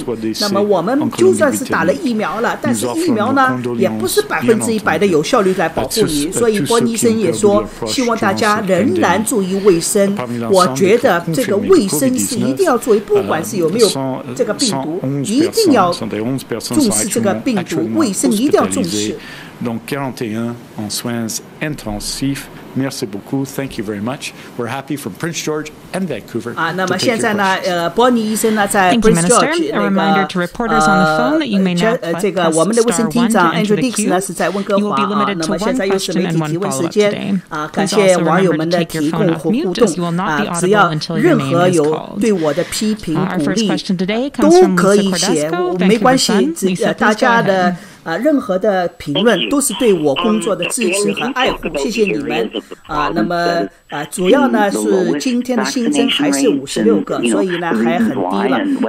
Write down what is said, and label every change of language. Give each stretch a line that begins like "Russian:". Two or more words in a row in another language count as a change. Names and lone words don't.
Chinese: 那么我们就算是打了疫苗了，但是疫苗呢也不是100%的有效率来保护你。所以伯尼医生也说希望大家仍然注意卫生，我觉得这个卫生是一定要注意，不管是有没有这个病毒，一定要重视这个病毒，卫生一定要重视。
French: Donc 41 en soins intensifs. Merci beaucoup.
English: Thank you very much. We're happy from Prince George and Vancouver.
Chinese: 那么现在呢伯尼医生呢在 Prince George 这个我们的卫生厅长 Andrew Dix 呢是在温哥华那么现在又是媒体提问时间感谢网友们的提供和互动只要任何有对我的批评鼓励都可以写没关系大家的任何的评论都是对我工作的支持和爱护，谢谢你们那么主要呢是今天的新增还是56个，所以呢还很低了。